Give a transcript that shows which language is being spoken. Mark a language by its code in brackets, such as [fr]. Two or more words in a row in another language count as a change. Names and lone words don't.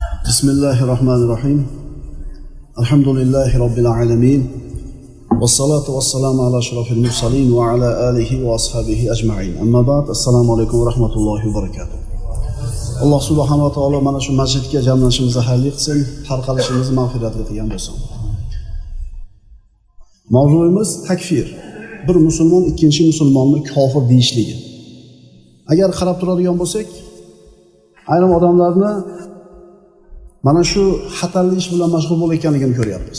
[ar] بسم الله الرحمن الرحيم. الحمد لله رب العالمين. والصلاة والسلام على أشرف المرسلين وعلى آله وأصحابه أجمعين. أما بعد. السلام عليكم ورحمة الله وبركاته. [uz] Alloh [ar] سبحانه وتعالى [uz] mana shu masjidga jamlanishimizni xayrli qilsin, tarqalishimizni mag'firatli qilgan bo'lsin. Mavzuimiz takfir. Bir musulmon ikkinchi musulmonni kofir deyishligi. Agar qarab turadigan bo'lsak, ayrim odamlarni mana shu xatarli ish bilan mashg'ul bo'layotganligini ko'ryapmiz.